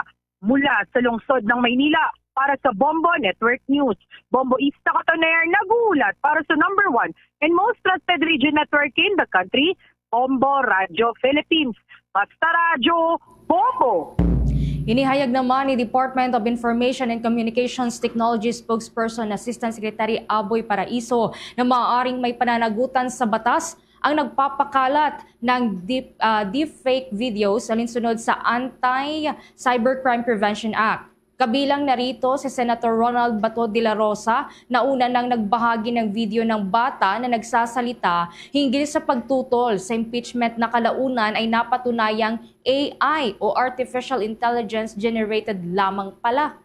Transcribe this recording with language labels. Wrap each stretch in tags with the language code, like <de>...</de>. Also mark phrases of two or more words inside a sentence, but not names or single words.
<tl>Mula sa lungsod ng Maynila para sa Bombo Network News, Bombo Ista Cotoner nag-uulat para sa</tl> <en>#1 and most trusted region network in the country,</en> <tl>Bombo Radio Philippines. Basta Radyo, Bombo! Inihayag naman ni Department of Information and Communications Technology spokesperson Assistant Secretary Aboy Paraiso na maaaring may pananagutan sa batas ang nagpapakalat ng</tl> <en>deepfake videos</en> <tl>alinsunod sa Anti-Cybercrime Prevention Act. Kabilang narito si Senator Ronald Bato de la Rosa na una nang nagbahagi ng video ng bata na nagsasalita hinggil sa pagtutol sa impeachment na kalaunan ay napatunayang AI o</tl> <en>Artificial Intelligence generated</en> <tl>lamang pala.</tl>